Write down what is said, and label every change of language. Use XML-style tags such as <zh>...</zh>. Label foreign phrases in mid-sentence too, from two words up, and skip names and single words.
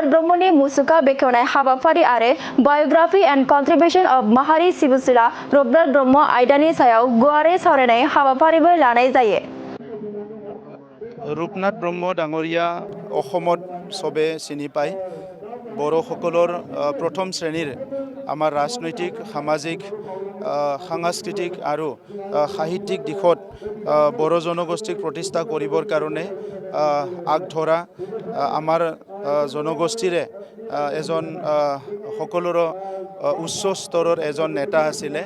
<brx>ब्रह्मनि मुसुखा बेखेवनाय हाबाफारि आरो</brx> <en>biography and contribution of</en> <brx>माहारि सिबिसुला रुपनाथ ब्रह्म आयदानि सायाव गुवारै सावरायनाय हाबाफारिबो लानाय जायो।</brx> <as>रुपनाथ ब्रह्म डाঙৰীয়া অসমত সবে চিনি পায়। বড়োসকলৰ প্ৰথম শ্ৰেণীৰ আমাৰ ৰাজনৈতিক সামাজিক সাংস্কৃতিক আৰু সাহিত্যিক দিশত বড়ো জনগোষ্ঠীক প্ৰতিষ্ঠা কৰিবৰ কাৰণে আগধৰা আমাৰ জনগোষ্ঠীৰে এজন সকলোৰে উচ্চ স্তৰৰ এজন নেতা আছিলে।</as>